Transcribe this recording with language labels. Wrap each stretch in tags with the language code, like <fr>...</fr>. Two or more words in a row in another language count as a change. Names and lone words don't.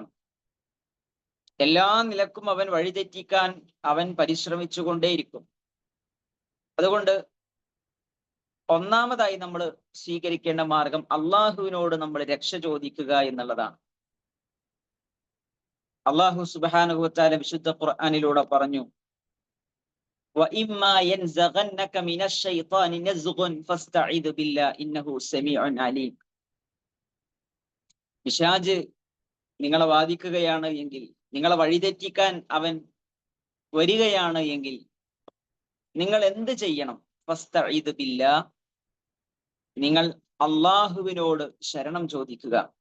<ml>എല്ലാ നിലക്കും അവൻ വഴിതെറ്റിക്കാൻ അവൻ പരിശ്രമിച്ചുകൊണ്ടേയിരിക്കും. അതുകൊണ്ട് ഒന്നാമതായി നമ്മൾ സ്വീകരിക്കേണ്ട മാർഗം അള്ളാഹുവിനോട് നമ്മൾ രക്ഷ ചോദിക്കുക എന്നുള്ളതാണ്.</ml> <ar>الله سبحانه وتعالى</ar> <ml>വിശുദ്ധ ഖുർആനിലൂടെ പറഞ്ഞു,</ml> <ar>وَإِمَّا يَنزَغَنَّكَ مِنَ الشَّيْطَانِ نَزْغٌ فَاسْتَعِذْ بِاللَّهِ إِنَّهُ سَمِيعٌ عَلِيمٌ.</ar> <ml>പിശാച് നിങ്ങളെ വാദിക്കുകയാണ് എങ്കിൽ, നിങ്ങളെ വഴിതെറ്റിക്കാൻ അവൻ വരികയാണ് എങ്കിൽ നിങ്ങൾ എന്ത് ചെയ്യണം?</ml> <ar>فاستعذ بالله,</ar> <ml>നിങ്ങൾ അള്ളാഹുവിനോട് ശരണം ചോദിക്കുക.</ml>